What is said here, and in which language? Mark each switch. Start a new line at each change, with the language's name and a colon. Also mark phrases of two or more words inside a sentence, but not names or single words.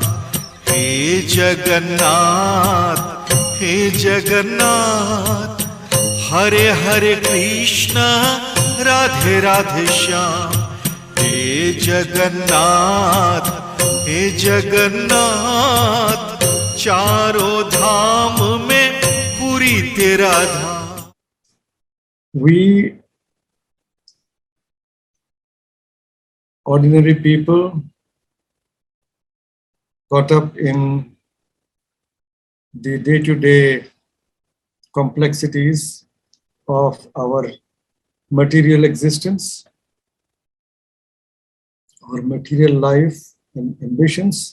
Hindi: हे जगन्नाथ, हे जगन्नाथ, हरे हरे कृष्ण राधे राधे श्याम। हे जगन्नाथ, हे जगन्नाथ, चारों धाम में पूरी तेरा धाम।
English: We ordinary people caught up in the day-to-day complexities of our material existence, our material life and ambitions,